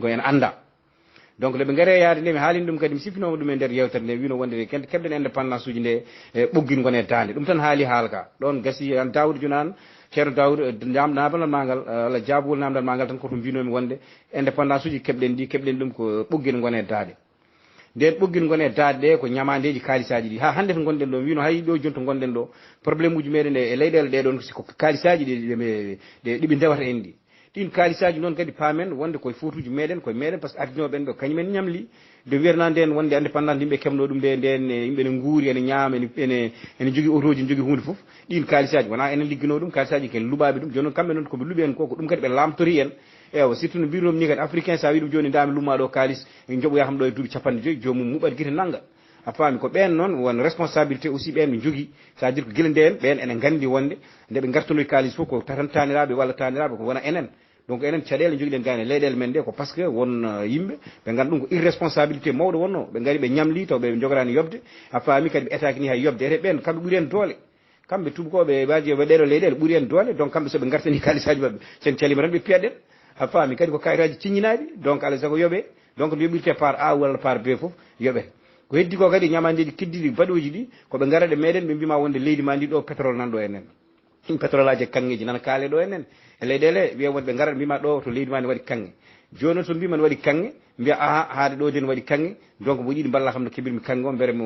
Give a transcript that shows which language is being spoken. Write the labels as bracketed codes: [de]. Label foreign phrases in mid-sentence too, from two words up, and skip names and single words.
[ff] ko en anda donc nde ɓe gaare yaade nde mi haalini ɗum kadi mi sifinoma ɗum e nder yewtere nde wino wonde keɓɗen indépendance uji nde e ɓoggin gone dande ɗum tan haali haalka ɗon gasi an Daoud Junane ceerno Daoud namdal magal walla jaabugol namdal magal tan koto mbinomi wonde indépendance uji keɓɗen ɗum ko ɓoggin gone daade nden ɓoggin gone daade ɗe ko ñamandeji kaalisaji ɗi ha hande to gonɗen ɗo wino hay ɗo joni to gonɗen ɗo probléme uji meɗen e leyɗele ɗeɗon ko kaalisaji ɗiɓe ndewata en ɗi ɗin kaalisaji noon kadi paamen wonde koye fotuji meɗen koye meɗen par ce que ardinoɓen ɗo kañumen ñamli de wiyatna nden wonde indépendance yimɓe kemno ɗum nde nden yimɓe ne guuri ene ñaama ene jogui autoji ne jogui hunde foof ɗin kaalisaji wona enen liggino ɗum kaalisaji ken luɓaɓe ɗum joni noon kamɓe noon koɓe luuɓi en ko ɗum kadi ɓe lamtori en ewa surtout no mbinomi ni kadi africain sa wi ɗum joni dami lummaɗo kaalis jooɓoyakam ɗo e duuɓi 50 jomum muɓat guite nagga a faami ko ɓen noon won [fr] responsabilité aussi [ff] ɓen ɓe jogui [fr] c'est à dire [ff] ko guila nden ɓen ene gandi wonde nde ɓe gartanoy kaalis fof ko tan taniraɓe walla taniraɓe ko wona enen donc enen caɗele joguiɗen gane leyɗele men ɗe ko par ce que won yimɓe ɓe ganda ɗum ko irresponsabilité mawɗo wonno ɓe gari ɓe ñamli taw ɓe jogorani yobde a faami kadi ɓe etaki ni hay yobde ete ɓen kamɓe ɓuuri en doole kamɓe tubakoɓe waji waɗeɗo leyɗele ɓuuri en doole donc kamɓe soɓe gartani kalisaji mabɓe sen calima tan ɓe piyaɗen a faami kadi ko kayitaji ciññinaɗi donc alay saago yooɓe donc no yoɓirte par A walla par B foof yooɓe ko heddi ko kadi ñamandeji keddiɗi baɗoji ɗi koɓe garaɗe meɗen ɓe mbima wonde leydi ma ndi ɗo pétrole nanɗo enen pétrole aji kanŋeji nana kaale ɗo enen e leyɗele wiya wonde ɓe garat mbima ɗo to leydi ma ne waɗi kanŋe joni noon so mbima ne waɗi kanŋe mbiya aha haade ɗo de ne waɗi kanŋe donc mo yiiɗi mballa kam no keɓirmi kanŋe o